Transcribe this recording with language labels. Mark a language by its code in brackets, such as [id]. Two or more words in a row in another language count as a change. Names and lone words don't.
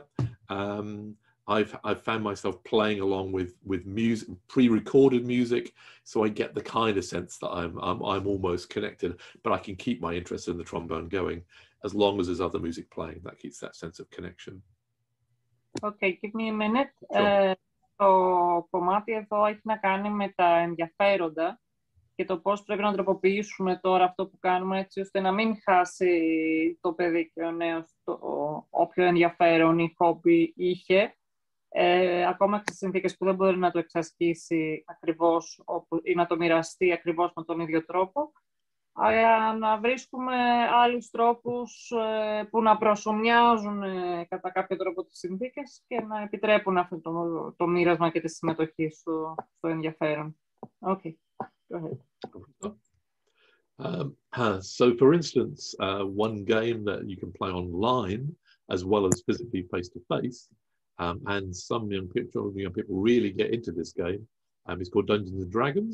[en] I've found myself playing along with music, pre-recorded music, so I get the kind of sense that I'm almost connected, but I can keep my interest in the trombone going as long as there's other music playing. That keeps that sense of connection. Okay, give me a minute. Sure. [el] Το κομμάτι εδώ έχει να κάνει με τα ενδιαφέροντα και το πώς πρέπει να τροποποιήσουμε τώρα αυτό που κάνουμε, έτσι ώστε να μην χάσει το παιδί και ο νέος όποιο ενδιαφέρον ή χόμπι είχε, ακόμα και στις συνθήκες που δεν μπορεί να το εξασκήσει ακριβώς ή να το μοιραστεί ακριβώς με τον ίδιο τρόπο, αλλά να βρίσκουμε άλλους τρόπους που να προσομοιάζουν κατά κάποιο τρόπο τις συνθήκες και να επιτρέπουν αυτό το μοίρασμα και τη συμμετοχή στο ενδιαφέρον. [en] Okay, go ahead. So, for instance, one game that you can play online as well as physically face-to-face, and some young people really get into this game, is called Dungeons and Dragons.